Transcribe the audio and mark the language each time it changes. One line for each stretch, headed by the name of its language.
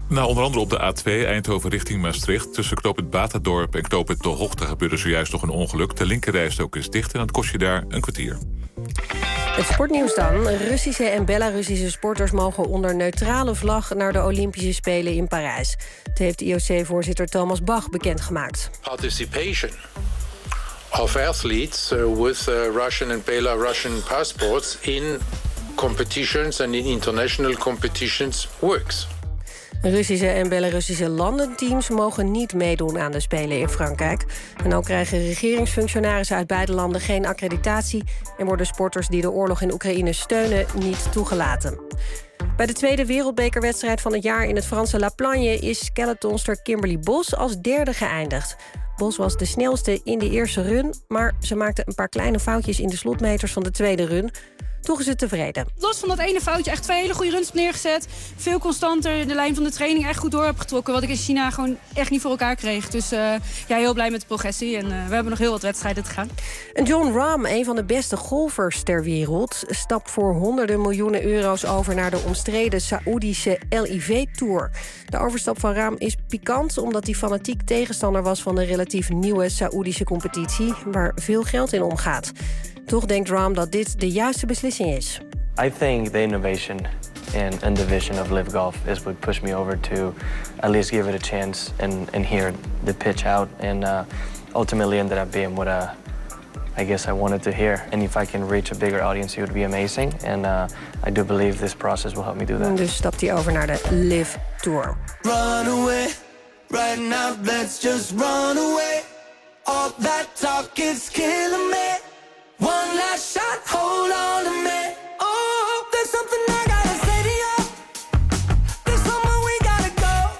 Dutch: Nou, onder andere op de A2 Eindhoven richting Maastricht. Tussen knooppunt Batadorp en knooppunt De Hochten gebeurde zojuist nog een ongeluk. De linkerrijstrook is dicht en dat kost je daar een kwartier. Het sportnieuws dan. Russische en Belarussische sporters mogen onder neutrale vlag naar de Olympische Spelen in Parijs. Dat heeft IOC-voorzitter Thomas Bach bekendgemaakt.
English: Participation of athletes with Russian and Belarusian passports in competitions and in international competitions works.
Dutch: Russische en Belarussische landenteams mogen niet meedoen aan de Spelen in Frankrijk. En ook krijgen regeringsfunctionarissen uit beide landen geen accreditatie en worden sporters die de oorlog in Oekraïne steunen niet toegelaten. Bij de tweede wereldbekerwedstrijd van het jaar in het Franse La Plagne is skeletonster Kimberly Bos als derde geëindigd. Bos was de snelste in de eerste run, maar ze maakte een paar kleine foutjes in de slotmeters van de tweede run. Toch is het tevreden. Los van dat ene foutje, echt twee hele goede runs neergezet. Veel constanter, de lijn van de training echt goed door heb getrokken. Wat ik in China gewoon echt niet voor elkaar kreeg. Dus ja, heel blij met de progressie. En we hebben nog heel wat wedstrijden te gaan. En John Rahm, een van de beste golfers ter wereld, stapt voor honderden miljoenen euro's over naar de omstreden Saoedische LIV Tour. De overstap van Rahm is pikant, omdat hij fanatiek tegenstander was van de relatief nieuwe Saoedische competitie, waar veel geld in omgaat. Toch denkt Rahm dat dit de juiste beslissing is.
English: I think the innovation and the vision of LIV Golf is what pushed me over to at least give it a chance and hear the pitch out and ultimately ended up being what I guess I wanted to hear. And if I can reach a bigger audience, it would be amazing. And I do believe this process will help me do that.
Dutch: Dus stapt hij over naar de LIV Tour.
English: Run away, right now, let's just run away. All that talk is killing me. One last shot, hold on to me. Oh, there's something I gotta say to you. There's somewhere we gotta go.